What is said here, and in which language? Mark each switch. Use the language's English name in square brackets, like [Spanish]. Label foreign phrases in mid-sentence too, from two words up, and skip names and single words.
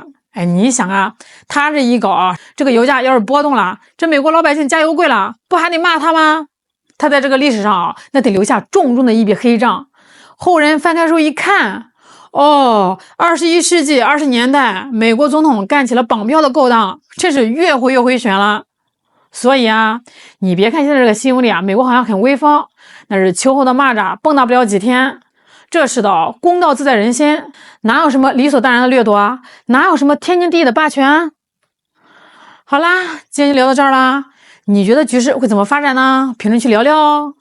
[Chinese] 哎，你想啊，他這一搞啊，這個油價要是波動了，這美國老百姓加油貴了，不還得罵他嗎？他在這個歷史上啊，那得留下重重的一筆黑賬。後人翻開書一看，哦，21世紀20年代，美國總統幹起了綁票的勾當，真是越回越回旋了。所以啊，你別看現在這個新聞裡啊，美國好像很威風，那是秋後的螞蚱，蹦螞不了幾天。這世道，公道自在人心，哪有什麼理所當然的掠奪啊？哪有什麼天經地義的霸權？好啦，今天就聊到這兒啦。你覺得局勢會怎麼發展呢？評論區聊聊哦。